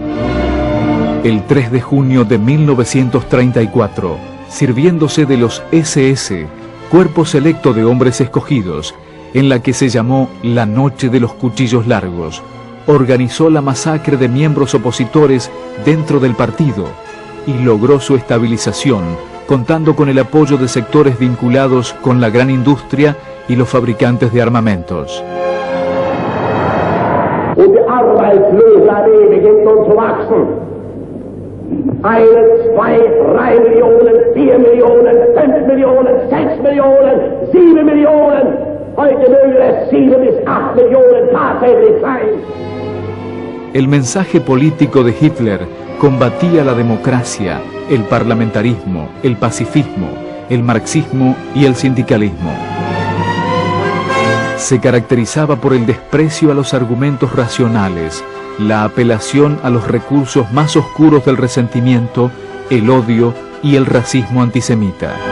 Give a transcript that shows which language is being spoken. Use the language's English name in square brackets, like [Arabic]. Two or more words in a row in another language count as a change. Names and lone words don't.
[Spanish] El 3 de junio de 1934, sirviéndose de los SS, cuerpo selecto de hombres escogidos, en la que se llamó la Noche de los Cuchillos Largos, organizó la masacre de miembros opositores dentro del partido y logró su estabilización, contando con el apoyo de sectores vinculados con la gran industria y los fabricantes de armamentos. [German] Und die arbeitslose Armee beginnt nun zu wachsen. 1, 2, 3 Millionen, 4 Millionen, 5 Millionen, 6 Millionen, 7 Millionen. Heute mögen es 7 bis 8 Millionen tatsächlich sein. [Spanish] El mensaje político de Hitler combatía la democracia, el parlamentarismo, el pacifismo, el marxismo y el sindicalismo. Se caracterizaba por el desprecio a los argumentos racionales, la apelación a los recursos más oscuros del resentimiento, el odio y el racismo antisemita.